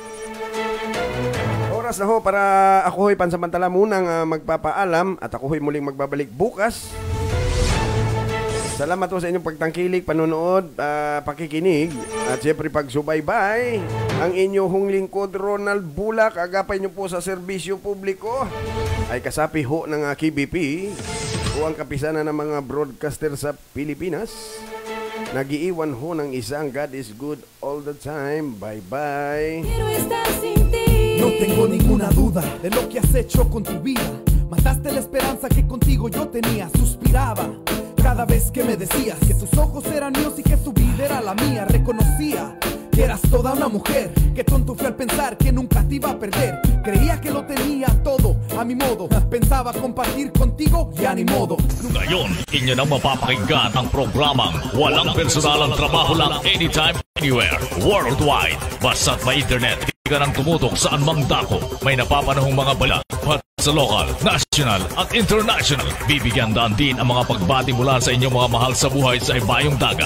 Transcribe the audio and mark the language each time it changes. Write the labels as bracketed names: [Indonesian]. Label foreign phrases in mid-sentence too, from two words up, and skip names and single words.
[Filipino] Oras na ho para ako ho'y pansamantala munang magpapaalam at ako ho'y muling magbabalik bukas Salamat po sa inyong pagtangkilik, panonood, pakikinig, at siyempre pagsubaybay. Ang inyong lingkod, Ronald Bulak, agapay niyo po sa serbisyo publiko. Ay kasapi ho ng KBP o ang kapisanan ng mga broadcaster sa Pilipinas. Nagiiwan ho ng isang [English] God is good all the time. [Filipino] Bye-bye. [Spanish] No tengo ninguna duda de lo que has hecho con tu vida. Mataste la esperanza que contigo yo tenía. Suspiraba cada vez que me decías que tus ojos eran míos y que tu vida era la mía. Reconocía que eras toda una mujer. Qué tonto fui al pensar que nunca te iba a perder. Creía que lo tenía todo a mi modo. Pensaba compartir contigo, ya ni modo. [Filipino] Ngayon, inyo nang mapapakinggan ang programang Walang Personalang Trabaho Lang [English] Anytime, Anywhere, Worldwide. [Filipino] Basta't may internet, hindi ka nang tumutok saan mang dako. May napapanahong mga bala at sa local, national at international. Bibigyan daan din ang mga pagbati mula sa inyong mga mahal sa buhay sa ibayong dagat.